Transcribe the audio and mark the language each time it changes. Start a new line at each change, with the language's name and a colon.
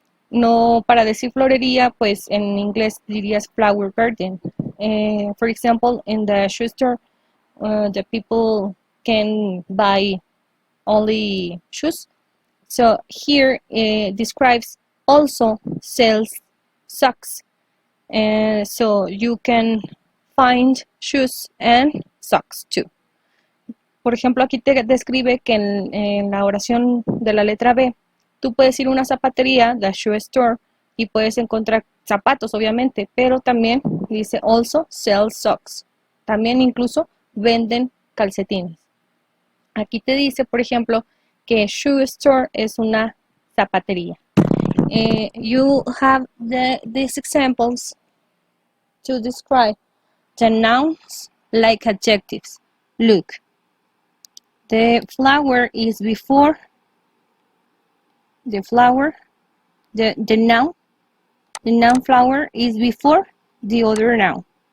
Spanish: No, para decir florería, pues en inglés dirías
English: flower garden. For example, in the shoe store, the people can buy only shoes. So here describes also sells socks. So you can find shoes and socks too.
Spanish: Por ejemplo, aquí te describe que en la oración de la letra B, tú puedes ir a una zapatería,
English: the shoe store,
Spanish: y puedes encontrar zapatos, obviamente, pero también dice
English: also sell socks.
Spanish: También incluso venden calcetines. Aquí te dice, por ejemplo, que shoe store es una zapatería.
English: You have these examples to describe the nouns like adjectives. Look. The flower is before the flower, the noun flower is before the other noun.